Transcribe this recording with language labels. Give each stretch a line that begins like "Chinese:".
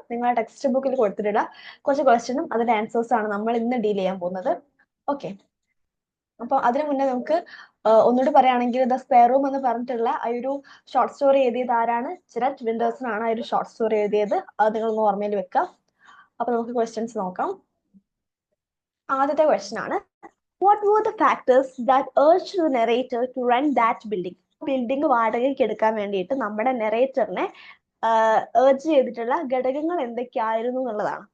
Malayalam: നിങ്ങളുടെ ടെക്സ്റ്റ് ബുക്കിൽ കൊടുത്തിട്ടുള്ള കുറച്ച് ക്വസ്റ്റ്യനും അതിന്റെ ആൻസേഴ്സ് ആണ് നമ്മൾ ഇന്ന് ഡീൽ ചെയ്യാൻ പോകുന്നത്. ഓക്കെ, അപ്പോൾ അതിനു മുന്നേ നമുക്ക് ഒന്നുകൂടി പറയുകയാണെങ്കിൽ ദ സ്പെയർ റൂം എന്ന് പറഞ്ഞിട്ടുള്ള ആ ഒരു ഷോർട്ട് സ്റ്റോറി എഴുതിയത് ആരാണ്? ജെററ്റ് വിൻഡേഴ്സനാണ് ആ ഒരു ഷോർട്ട് സ്റ്റോറി എഴുതിയത്. അത് നിങ്ങളൊന്ന് ഓർമ്മയിൽ വെക്കുക. അപ്പൊ നമുക്ക് ക്വസ്റ്റ്യൻസ് നോക്കാം. ആദ്യത്തെ ക്വസ്റ്റ്യൻ ആണ്,
English: what were the factors that urged the narrator to rent that building?
Malayalam: Building വാടകയ്ക്ക് എടുക്കാൻ വേണ്ടിയിട്ട് നമ്മുടെ നെറേറ്ററിനെ ഏർജ് ചെയ്തിട്ടുള്ള ഘടകങ്ങൾ എന്തൊക്കെയായിരുന്നു എന്നുള്ളതാണ്.